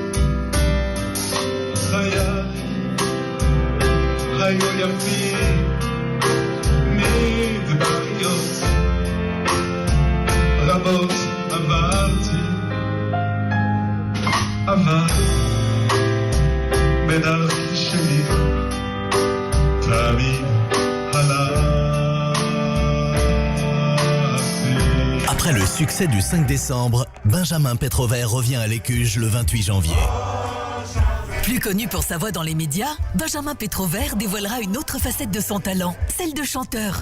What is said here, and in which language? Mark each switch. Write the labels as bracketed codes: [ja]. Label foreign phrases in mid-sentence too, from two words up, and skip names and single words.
[he] חיי היו יפים מדבריות רבות עברתי, אבל בדרכי שלי תמיד [fr] Après le succès du 5 décembre, Benjamin Pétrovert revient à l'Écuge le 28 janvier. Plus connu pour sa voix dans les médias, Benjamin Pétrovert dévoilera une autre facette de son talent, celle de chanteur.